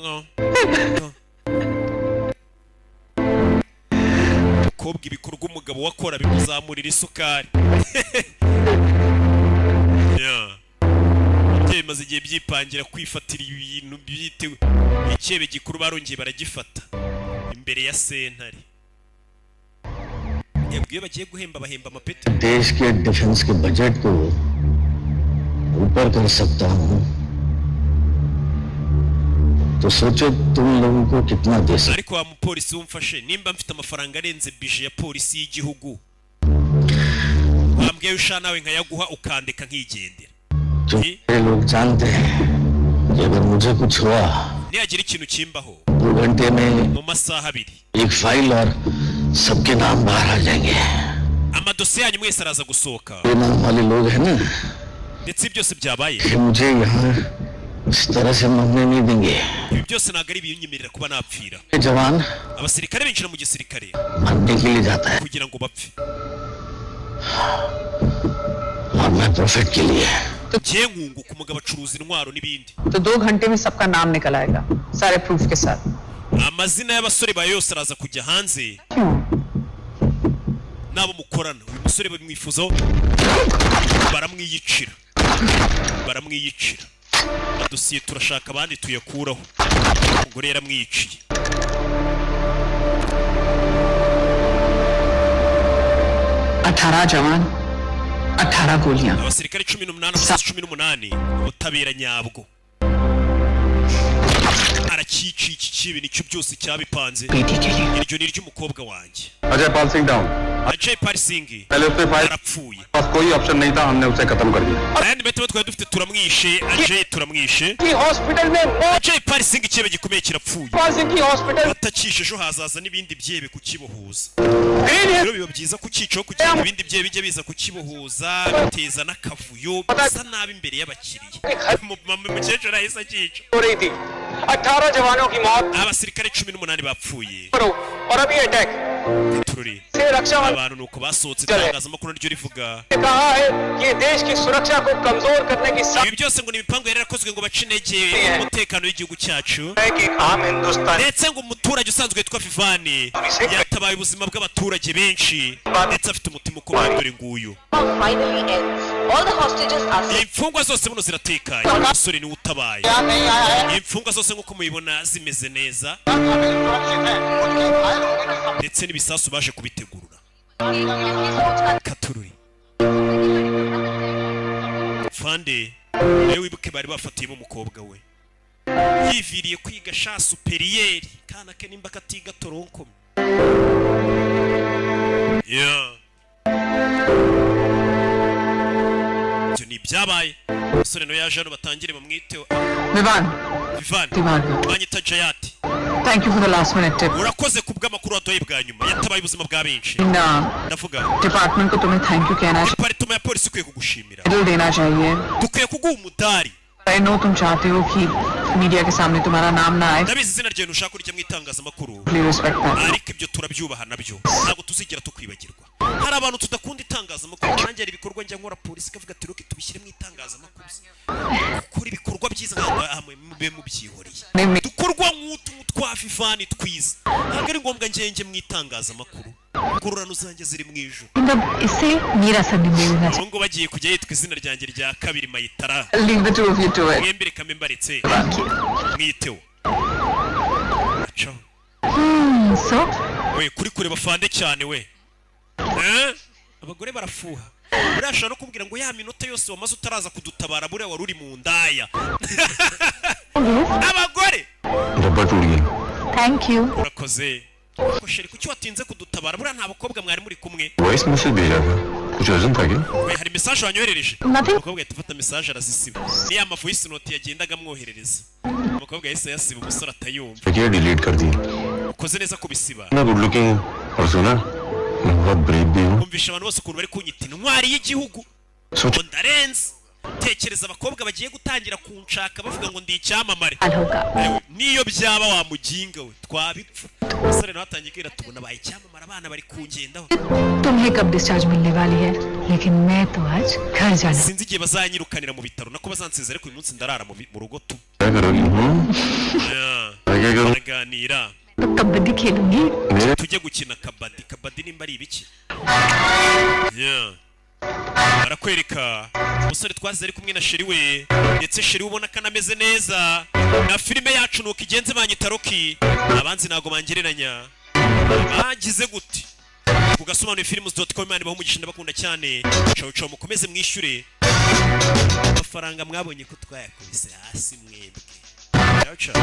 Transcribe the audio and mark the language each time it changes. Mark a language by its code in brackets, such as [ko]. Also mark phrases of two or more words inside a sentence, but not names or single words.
[rw] kobwa ibikorwa umugabo wakora bimuzamurira isukari bimaze igihe byipangira kwifatira ibintu byitewe icyebe gikuru barongeye baragifata imbere ya sentare yabwiye bagiye guhemba bahemba amapeti [hi] देश के डिफेंस के बजट को ऊपर कर सकता हूँ तो सोचो तुम लोगों को कितना दे सकता [rw] ariko wa mupolisi wumfashe nimba mfite amafaranga arenze bije ya polisi y'igihugu wambwiye usha nawe nkayaguha ukandeka nkigendera [hi] ये लोग जानते हैं कि अगर मुझे कुछ हुआ [rw] niyagira ikintu kimbaho [hi] 2 घंटे में [rw] mu masaha abiri [hi] एक फाइल और सबके नाम बाहर आ जाएंगे [rw] amadosiye yanyu mwese araza gusohoka [hi] ये नाम वाले लोग हैं ना [rw] ndetse byose byabaye [hi] कि मुझे यहाँ इस तरह से मरने नहीं देंगे [rw] ibi byose ntabwo ari ibinyemerera kuba napfira [hi] जवान [rw] abasirikare binjira mu gisirikare [hi] मरने के लिए जाता है [rw] kugira ngo bapfe [hi] और मैं प्रॉफिट के लिए [rw] ngiye nkunguka umugabo acuruza intwaro n'ibindi [hi] तो 2 घंटे में सबका नाम निकल आएगा सारे प्रूफ के साथ [rw] amazina y'abasore ba yose araza kujya hanze nabo mukorana uyu musore bamwifuzaho baramwiyicira adosiye turashaka abandi tuyakuraho umugore yaramwiyiciye [hi] 18 जवान 18 गोलियां [rw] abasirikare 18 ubutabera nyabwo arakici iki kibi nicyo byose cyabipanze iryo ni ry'umukobwa wanjye [hi] अजय पाल सिंह डाउन Ajay Pal Singh पहले उससे फाइल [rw] arapfuye [hi] पास कोई ऑप्शन नहीं था हमने उसे खत्म कर दिया [rw] ayandi metero twari dufite turamwishe Ajay turamwishe [hi] की हॉस्पिटल में [rw] Ajay Pal Singh ikibe gikomeye kirapfuye [hi] पाल सिंह की हॉस्पिटल [rw] atakishe ejo hazaza n'ibindi byebe kukibohuza rero biba byiza kukicaho kugira ibindi byebe bijye biza kukibohuza biteza n'akavuyo bisa nabi imbere y'abakiriya mukecuru ahise akica [hi] हो रही थी 18 जवानों की मौत [rw] abasirikare 18 bapfuye [hi] और अभी अटैक tururi से रक्षा [rw] abantu nuko basohotse itangazamakuru ryo rivuga [hi] कहा है कि देश की सुरक्षा को कमजोर करने की [rw] ibi byose ngo nibipango yari yarakozwe ngo bace intege umutekano w'igihugu cyacu [hi] कि आम हिंदुस्तान [rw] ndetse ngo umuturage usanzwe witwa Vivani yatabaye ubuzima bw'abaturage benshi ndetse afite umutima ukomeye dore nguyu [en] finally ends. All the hostages are safe. [rw] imfungwa zose buno ziratekanye umusore niwe utabaye imfungwa zose nk'uko mubibona zimeze neza ndetse n'ibisasu baje kubitegurura katururi fande nawe wibuke bari bafatiyemo umukobwa we yiviriye kwiga sha superiyeri kana ke nimba katiga toronkome ibyo ni ibyabaye umusore no yaje hano batangire bamwiteho Vivani banyita Jayati [en] Thank you for the last minute tip. [rw] urakoze kubw'amakuru waduhaye bwa nyuma yatabaye ubuzima bwa benshi ndavuga [hi] डिपार्टमेंट को तुम्हें [en] thank you [hi] कहना चाहिए [rw] department ya polisi ikwiye kugushimira [hi] मेडल देना चाहिए [rw] dukwiye kuguha umudari [en] I know [hi] तुम चाहते हो कि मीडिया के सामने तुम्हारा नाम ना आए [rw] ndabizi izina ryawe ushaka kurya mu itangazamakuru [en] Please respect that. [rw] ariko ibyo turabyubaha nabyo ntabwo tuzigera tukwibagirwa hari abantu tudakunda itangazamakuru nanjye ari ibikorwa njya nkora polisi ikavuga ati roki tubishyire mu itangazamakuru gukora ibikorwa byiza nkamwe mube mubyihoreye dukorwa nk'utu twa Vivani twiza ntabwo ari ngombwa njye mu itangazamakuru ngororano zanjye ziri mu ijuru [hi] इससे मेरा सरनेम ले लेना [rw] ngo bagiye kujya yitwa izina ryanjye rya kabiri Mayitara [en] Leave the two of you to it. [rw] mwembere kame mbaretse mwiteho so we kuri kureba fande cyane we abagore barafuha urashaka no kubwira ngo ya minota yose wamaze utaraza kudutabara bure wari uri mu ndaya abagore [hi] रबर टूट गया [en] thank you [rw] urakoze ko sheri kuki watinze kudutabara bura nta bakobwa mwari muri kumwe [en] voice message [hi] भेजा था कुछ अर्जेंट था क्या [rw] we hari message wanyoherereje umukobwa yahita afata message arazisiba ni ya [en] voice note [rw] yagendaga amwoherereza umukobwa yahise yasiba umusore atayumva [hi] क्या डिलीट कर दी [rw] ukoze neza kubisiba [hi] ना [en] good looking [hi] और सुना मैं बहुत ब्रेव भी हूँ [rw] kumvisha abantu bose ukuntu bari kunyita intwari y'igihugu ngo ndarenze tekereza abakobwa bagiye gutangira kunshaka bavuga ngo ndi icyamamare niyo byaba wamuginga we twabipfa umusore nawe atangiye kwira tubona baye icyamamare abana bari kungendaho [hi] तुम्हें कब डिस्चार्ज मिलने वाली है लेकिन मैं तो आज घर जाना [rw] sinzi igihe bazanyirukanira mu bitaro nako bazansize ariko uyu munsi ndarara mu rugo tu [hi] क्या करोगी क्या करूँ [rw] baraganira [hi] तो कबड्डी खेलूंगी [rw] tujye gukina kabadi nimba ari ibiki barakwereka umusore twazize ari kumwe na sheri we ndetse sheri ubona ko anameze neza na filime yacu nuko igenze banyita Roki abanzi ntago bangereranya bagize gute kugasobanuye films.com imana ibaho umugisha ndabakunda cyane cawo mukomeze mwishyure amafaranga mwabonye ko twayakubise hasi mwebwe ciao